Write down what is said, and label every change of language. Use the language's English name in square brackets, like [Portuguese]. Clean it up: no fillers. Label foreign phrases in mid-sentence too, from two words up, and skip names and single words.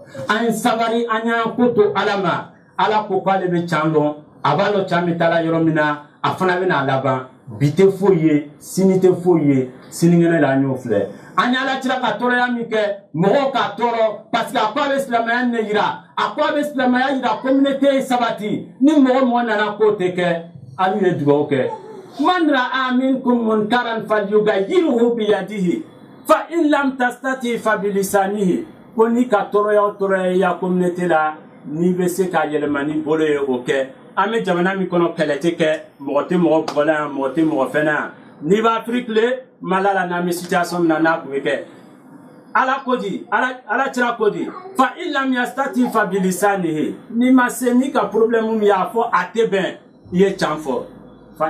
[Bambara] an y'an ko to ala ma ala ko k'ale bɛ can dɔn a b'a lɔn can bɛ taa la yɔrɔ min na a fana bɛna laban bi tɛ foyi ye sini tɛ foyi ye sinikɛnɛ la an y'o filɛ an y'ala cira ka tɔɔrɔya min kɛ mɔgɔw ka tɔɔrɔ [French] parce que [Bambara] a ko a bɛ silamɛya ne yira a ko a bɛ silamɛya yira communauté ye sabati ni mɔgɔ nana k'o tɛ kɛ alu ye dugawu kɛ [Arabic] من رأى منكم منكرا فليغيره بيده فإن لم تستطع فبلسانه [Bambara] ko ni ka tɔɔrɔya ya communauté la ni bɛ se ka yɛlɛma ni bolo ye o kɛ an bɛ jamana min kɔnɔ kɛlɛ tɛ kɛ mɔgɔ tɛ mɔgɔ bugɔla yan mɔgɔ tɛ mɔgɔ fɛnɛ yan n'i b'a Afrique le Mali la n'an bɛ situation min na n'a tun bɛ kɛ ala ko di ala cira ko di [Arabic] فإن لم يستطع فبلسانه [Bambara] ni ma se ni ka problème min y'a fɔ a tɛ bɛn i ye can fɔ fa